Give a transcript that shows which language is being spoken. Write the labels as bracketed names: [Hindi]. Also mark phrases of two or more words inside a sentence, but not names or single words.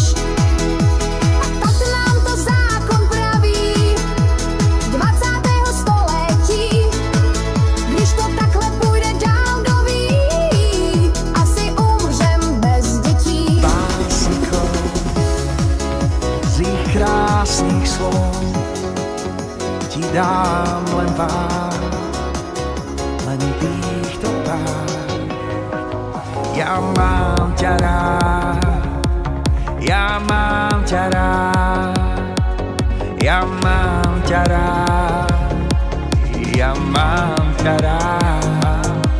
[Czech] A tak nám to zákon praví 20. století. Když to takhle půjde dál, kdo ví, asi umřem bez dětí. [Slovak] Básnikou z jejich krásných slov dám len pár, len týchto pár. Ja mám ťa rád, ja mám ťa rád, ja mám ťa rád, ja mám ťa rád.